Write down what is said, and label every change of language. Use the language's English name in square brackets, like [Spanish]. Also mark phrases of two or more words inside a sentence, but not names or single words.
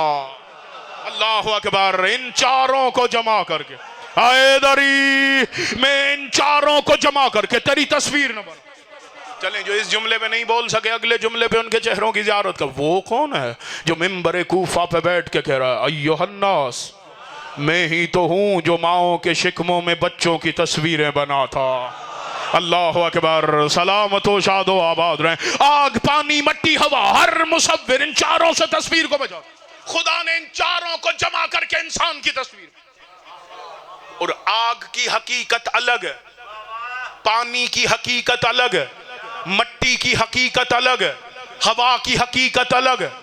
[Arabic] اللہ اکبر، [Urdu] ان 4 کو جمع کر کے، حیدری میں ان 4 کو جمع کر کے تیری تصویر نہ بنا۔ چلیں جو اس جملے پہ نہیں بول سکے اگلے جملے پہ ان کے چہروں کی زیارت کا۔ وہ کون ہے جو ممبر کوفہ پہ بیٹھ کے کہہ رہا ہے [Arabic] ایھا الناس، [Urdu] میں ہی تو ہوں جو ماؤں کے شکموں میں بچوں کی تصویریں بنا تھا۔ [Arabic] اللہ اکبر، [Urdu] سلامت و شاد و آباد رہیں۔ آگ، پانی، مٹی، ہوا، ہر مصور ان 4 سے تصویر کو بچا۔ خدا نے ان 4 کو جمع کر کے انسان کی تصویر۔ اور آگ کی حقیقت الگ ہے، پانی کی حقیقت الگ ہے، مٹی کی حقیقت الگ ہے، ہوا کی حقیقت الگ ہے۔